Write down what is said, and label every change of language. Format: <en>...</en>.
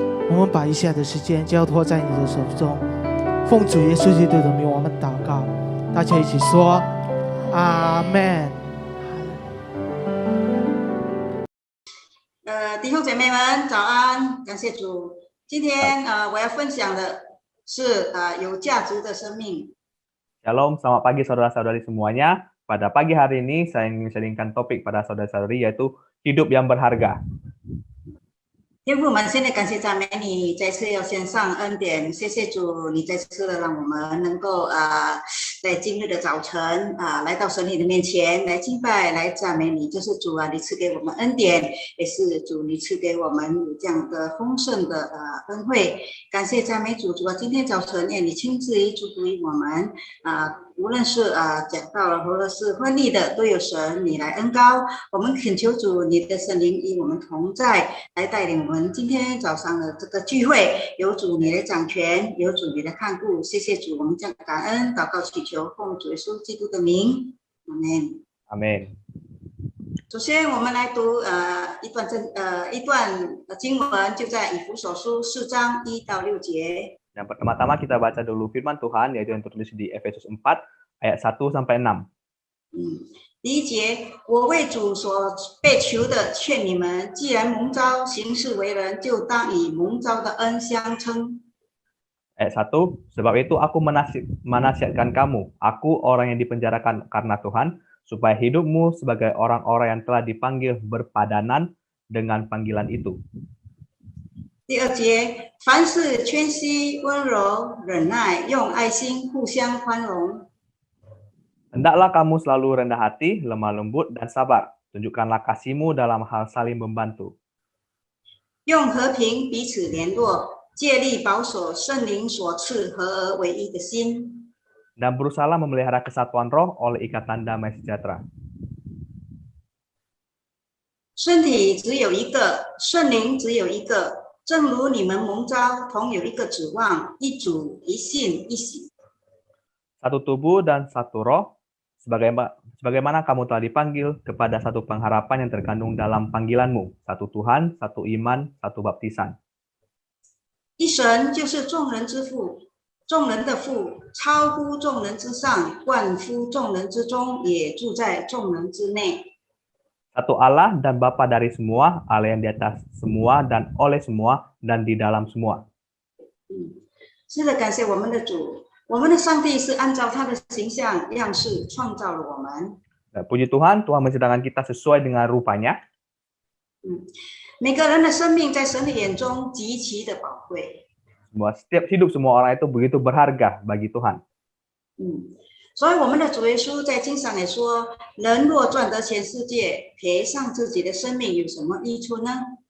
<zh>我们把以下的时间交托在你的手中，奉主耶稣基督的名，我们祷告，大家一起说阿们。弟兄姐妹们早安，感谢主。今天我要分享的是有价值的生命。</zh> <id>Shalom, selamat pagi saudara-saudari semuanya. Pada pagi hari ini saya ingin sharingkan topik pada saudara-saudari yaitu hidup yang berharga.</id> <zh>天父们，现在感谢赞美你，再次要献上恩典，谢谢主，你再次的让我们能够在今日的早晨来到神你的面前来敬拜，来赞美你，就是主啊，你赐给我们恩典，也是主你赐给我们有这样的丰盛的恩惠，感谢赞美主，主啊，今天早晨你亲自祝福于我们无论是讲道了或者是婚礼的，都有神你来恩膏，我们恳求主你的圣灵与我们同在，来带领我们今天早上的这个聚会，有主你的掌权，有主你的看顾，谢谢主，我们将感恩祷告祈求，奉主耶稣基督的名，阿门。阿门。首先，我们来读一段经文，就在以弗所书4章1到6节。</zh> <id>Yang pertama-tama kita baca dulu firman Tuhan yaitu yang tertulis di Efesus 4 ayat 1 sampai 6.</id> <zh>第一节，我为主所被求的，劝你们，既然蒙召行事为人，就当以蒙召的恩相称。</zh> <id>Ayat 1, sebab itu aku menasihatkan kamu, aku orang yang dipenjarakan karena Tuhan, supaya hidupmu sebagai orang-orang yang telah dipanggil berpadanan dengan panggilan itu.</id> <zh>第二节，凡事谦虚、温柔、忍耐，用爱心互相宽容。</zh> <id>Hendaklah kamu selalu rendah hati, lemah lembut, dan sabar. Tunjukkanlah kasihmu dalam hal saling membantu.</id> <zh>用和平彼此联络，借力保守圣灵所赐合而为一的心。</zh> <id>Dan berusahalah memelihara kesatuan roh oleh ikatan damai sejahtera.</id> <zh>身体只有一个，圣灵只有一个。正如你们蒙召，同有一个指望，一主、一信、一喜。</zh> <id>Satu tubuh dan satu roh, sebagaimana kamu telah dipanggil kepada satu pengharapan yang terkandung dalam panggilanmu, satu Tuhan, satu iman, satu baptisan.</id> <zh>一神就是众人之父，众人的父，超乎众人之上，冠乎众人之中，也住在众人之内。</zh> <id>Satu Allah dan Bapa dari semua, Allah yang di atas semua dan oleh semua dan di dalam semua.</id> <zh>是的，感谢我们的主，我们的上帝是按照他的形象样式创造了我们。</zh> <id>Puji Tuhan, Tuhan menciptakan kita sesuai dengan rupanya.</id> <zh>每个人的生命在神的眼中极其的宝贵。</zh> <id>Setiap hidup semua orang itu begitu berharga bagi Tuhan.</id> <zh>所以我们的主耶稣在经上也说：“人若赚得全世界，赔上自己的生命，有什么益处呢？”</zh>